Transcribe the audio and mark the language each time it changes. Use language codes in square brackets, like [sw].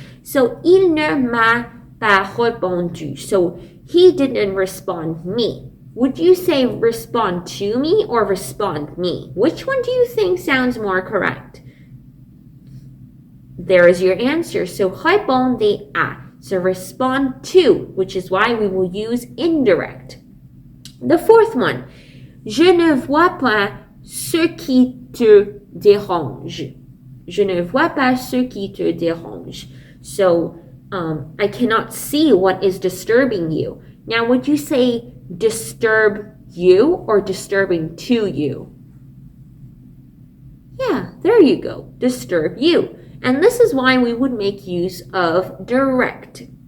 [fr] So, il ne m'a pas répondu. [en] So, he didn't respond me. Would you say respond to me or respond me? Which one do you think sounds more correct? There is your answer. So, répondez à. So, respond to, which is why we will use indirect. The fourth one, [fr] je ne vois pas ce qui te dérange. Je ne vois pas ce qui te dérange. [en] So, I cannot see what is disturbing you. Now, would you say disturb you or disturbing to you? Yeah, there you go. Disturb you. And this is why we would make use of direct.